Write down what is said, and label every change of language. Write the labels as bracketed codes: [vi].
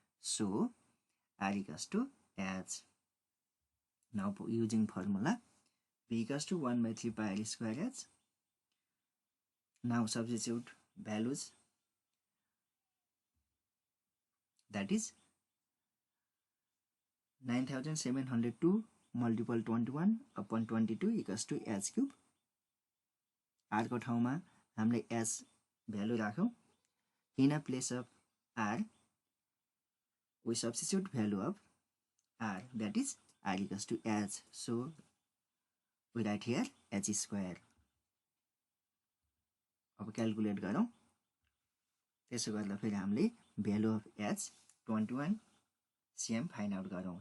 [en] So, R equals to H. Now, using formula, P equals to 1/3 pi r square h. Now, substitute values. That is 9702 multiple 21 upon 22 equals to h cube. [ne] R को ठाउँमा हामीले h value राखौं. [en] In a place of r, we substitute value of r, that is r equals to h. So, we write here h square. [ne] अब calculate गरौं. त्यसो गर्दा फेरि हामीले [en] value of h 21 cm find out [ne] गरौं.